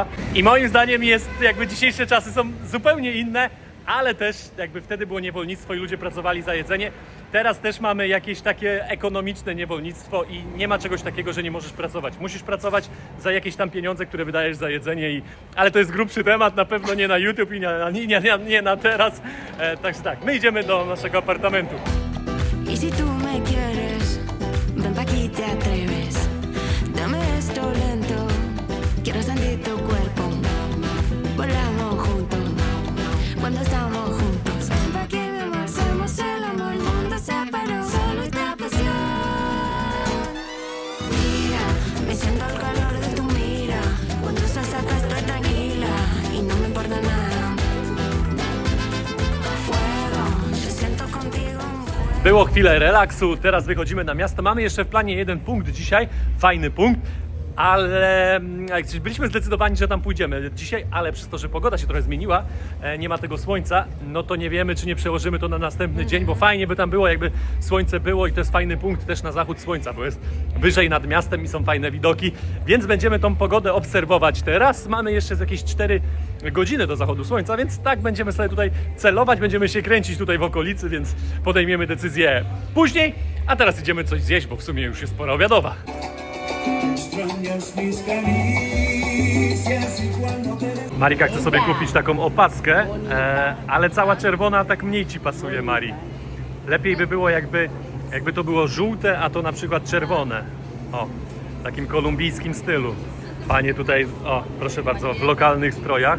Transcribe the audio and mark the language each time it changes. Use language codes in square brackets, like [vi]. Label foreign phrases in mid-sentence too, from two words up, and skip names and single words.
[pl] I moim zdaniem jest, jakby dzisiejsze czasy są zupełnie inne, ale też jakby wtedy było niewolnictwo i ludzie pracowali za jedzenie. Teraz też mamy jakieś takie ekonomiczne niewolnictwo i nie ma czegoś takiego, że nie możesz pracować. Musisz pracować za jakieś tam pieniądze, które wydajesz za jedzenie. Ale to jest grubszy temat, na pewno nie na YouTube i nie na teraz. Także tak, my idziemy do naszego apartamentu. [es] Y si tú me quieres, ven pa' aquí te atreves. Dame esto lento, quiero sentir tu cuerpo. Volamos juntos, cuando estamos juntos. Pa' que mi amor hacemos el amor, el mundo se paró. Solo esta pasión. Mira, me siento el calor de tu mira. Cuando estás acá estoy tranquila y no me importa nada. Fuego, yo siento contigo un fuego. [pl] Było chwilę relaksu, teraz wychodzimy na miasto. Mamy jeszcze w planie jeden punkt dzisiaj, fajny punkt, ale byliśmy zdecydowani, że tam pójdziemy dzisiaj, ale przez to, że pogoda się trochę zmieniła, nie ma tego słońca, no to nie wiemy, czy nie przełożymy to na następny dzień, bo fajnie by tam było, jakby słońce było i to jest fajny punkt też na zachód słońca, bo jest wyżej nad miastem i są fajne widoki, więc będziemy tą pogodę obserwować teraz. Mamy jeszcze z jakieś 4 godziny do zachodu słońca, więc tak będziemy sobie tutaj celować, będziemy się kręcić tutaj w okolicy, więc podejmiemy decyzję później, a teraz idziemy coś zjeść, bo w sumie już jest pora obiadowa. [es] Extrañas mis caricias y cuando te [pl] Marika chce sobie kupić taką opaskę, ale cała czerwona tak mniej ci pasuje, Mari. Lepiej by było jakby to było żółte, a to na przykład czerwone. O, w takim kolumbijskim stylu. Panie tutaj, o, proszę bardzo, w lokalnych strojach.